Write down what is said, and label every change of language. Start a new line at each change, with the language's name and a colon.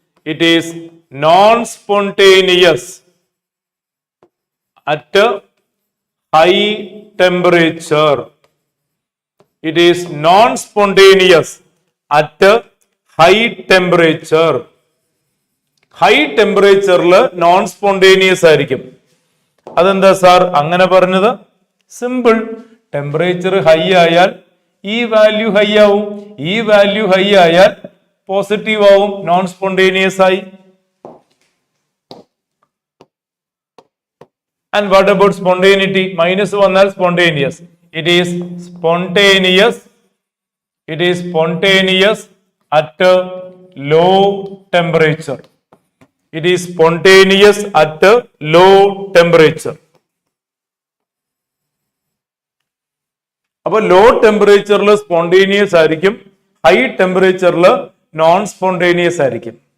English: It is non spontaneous at high temperature. It is non-spontaneous at high temperature.
Malayalam: High temperature non-spontaneous ആയിരിക്കും. അതെന്താ sir അങ്ങനെ പറഞ്ഞത്? Simple. Temperature high ആയാൽ ഈ value high ആവും. ഈ വാല്യൂ ഹൈ ആയാൽ പോസിറ്റീവ് ആവും, നോൺ സ്പോണ്ടേനിയസ് ആയി.
English: And what about spontaneity?
Malayalam: Minus വന്നാൽ spontaneous.
English: It is spontaneous. It is spontaneous at a low temperature. It is spontaneous at a low temperature.
Malayalam: അപ്പോൾ law ടെമ്പറേച്ചറിൽ spontaneous ആയിരിക്കും, high ടെമ്പറേച്ചറിൽ non spontaneous ആയിരിക്കും.